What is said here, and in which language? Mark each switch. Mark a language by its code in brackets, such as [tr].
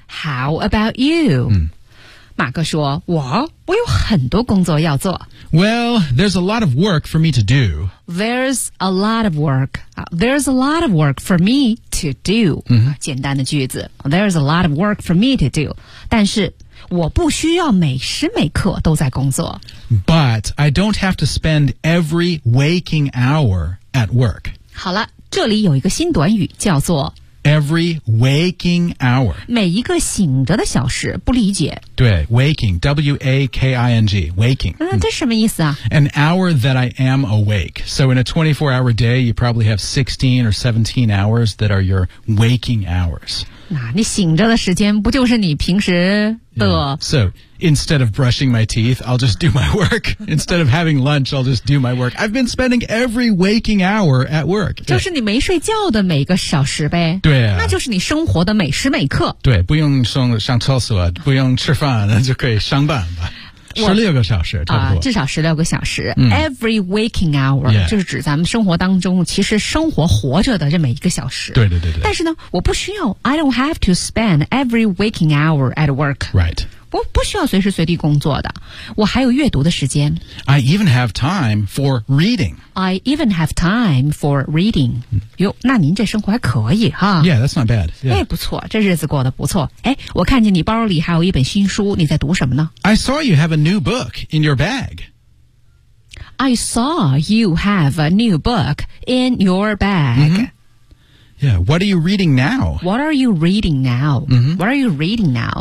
[en] How about you？、 [zh] 马克说，我有很多工作要做。 [en] Well, there's a lot of work for me to do. There's a lot of work. There's a lot of work for me to do.、 [zh] 简单的句子 [en] ，There's a lot of work for me to do. [zh] 但是。我不需要每时每刻都在工作。 [en] But I don't have to spend every waking hour at work. [zh] 好了，这里有一个新短语叫做 [en] every waking hour. [zh] 每一个醒着的小时，不理解。对 ，waking, W-A-K-I-N-G, waking. 这什么意思啊 [en] ？An hour that I am awake. So in a 24-hour day, you probably have 16 or 17 hours that are your waking hours. [zh] 那你醒着的时间不就是你平时？ [en] Yeah. So, instead of brushing my teeth, I'll just do my work. Instead of having lunch, I'll just do my work. I've been spending every waking hour at work. [zh] 就是你没睡觉的每个小时呗。对啊。那就是你生活的每时每刻。对，不用上厕所，不用吃饭，就可以上班吧。 16个小时，差不多。至少16个小时。Every waking hour,、 [en] yeah. [zh] 就是指咱们生活当中其实生活活着的这么一个小时。对对对对。但是呢，我不需要 [en] ,I don't have to spend every waking hour at work. Right. [zh] 我不需要随时随地工作的。我还有阅读的时间。 [en] I even have time for reading. I even have time for reading. [zh] 哟，那您这生活还可以哈。 [en] Yeah, that's not bad. Yeah. [zh] 哎，不错，这日子过得不错。哎，我看见你包里还有一本新书，你在读什么呢 [en] ？I saw you have a new book in your bag. I saw you have a new book in your bag.、 Yeah, what are you reading now? What are you reading now?、What are you reading now?